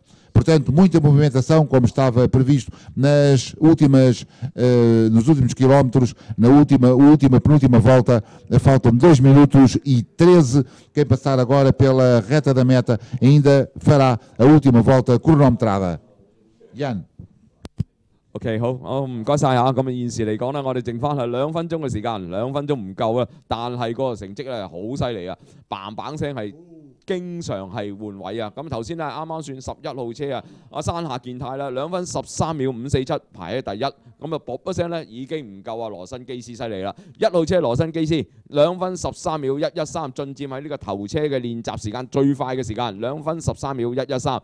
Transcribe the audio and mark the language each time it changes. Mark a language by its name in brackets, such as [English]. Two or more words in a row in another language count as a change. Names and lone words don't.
[Portuguese] Portanto, muita movimentação, como estava previsto nos últimos quilómetros, na penúltima volta. Faltam 2 minutos e 13. Quem passar agora pela reta da meta ainda fará a última volta cronometrada. Jan。 [Cantonese] OK， 好，唔該晒嚇。咁現時嚟講咧，我哋剩翻係2分鐘嘅時間，2分鐘唔夠啊，但係個成績咧好犀利啊，嘭嘭聲係。經常係換位啊！咁頭先咧啱啱算11號車啊，阿山下健太啦，2分13秒547排喺第一，咁啊卜一聲咧已經唔夠啊羅辛基斯犀利啦！1號車羅辛基斯2分13秒113，進佔喺呢個頭車嘅練習時間最快嘅時間，2分13秒113。